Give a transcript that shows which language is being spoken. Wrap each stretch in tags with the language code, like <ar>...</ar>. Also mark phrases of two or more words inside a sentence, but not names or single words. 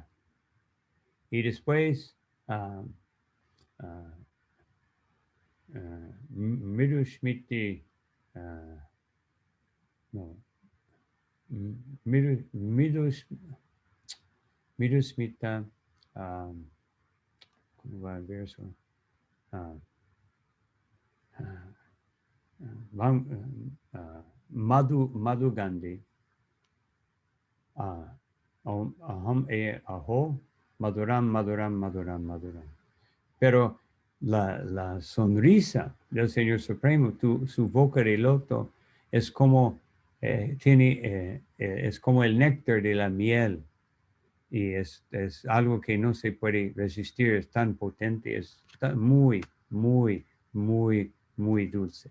<es>Y después, Mirushmiti, no, Mirusmita, ¿Cómo va el verso? Ah, ah, Madhu Gandhi.</es> <sa>Aham aho, Maduram, Maduram, Maduram, Maduram.</sa> <es>Pero la sonrisa del Señor Supremo, su boca de loto, es como, es como el néctar de la miel. Y es algo que no se puede resistir, es tan potente, es muy, muy, muy, muy dulce.</es>